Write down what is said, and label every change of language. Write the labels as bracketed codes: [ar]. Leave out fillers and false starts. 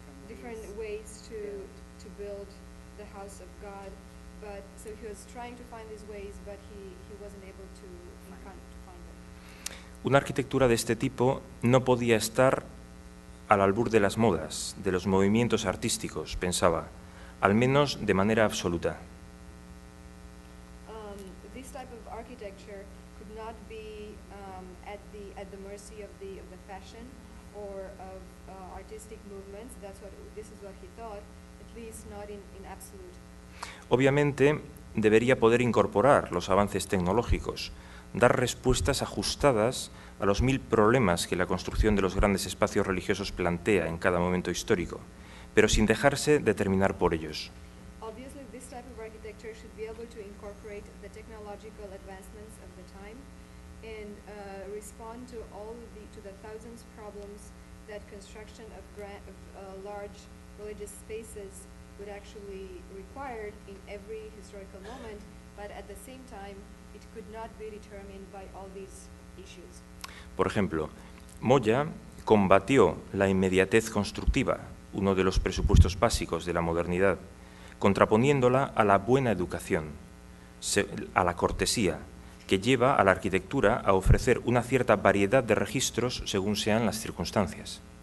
[en] different ways to build the house of God, but so he was trying to find these ways, but he wasn't able to find them. [es] Una arquitectura de este tipo no podía estar al albur de las modas, de los movimientos artísticos, pensaba, al menos de manera absoluta. [en] This type of architecture could not be at the mercy of the fashion or of artistic movements. This is what he thought, at least not in absolute. [es] Obviamente, debería poder incorporar los avances tecnológicos, dar respuestas ajustadas a los 1000 problemas que la construcción de los grandes espacios religiosos plantea en cada momento histórico, pero sin dejarse determinar por ellos. [en] Obviously, this type of architecture should be able to incorporate the technological advancements of the time and respond to the thousands problems that construction of large religious spaces would actually require in every historical moment, but at the same time, it could not be determined by all these issues. [es] Por ejemplo, Moya combatió la inmediatez constructiva, uno de los presupuestos básicos de la modernidad, contraponiéndola a la buena educación, a la cortesía, que lleva a la arquitectura a ofrecer una cierta variedad de registros según sean las circunstancias.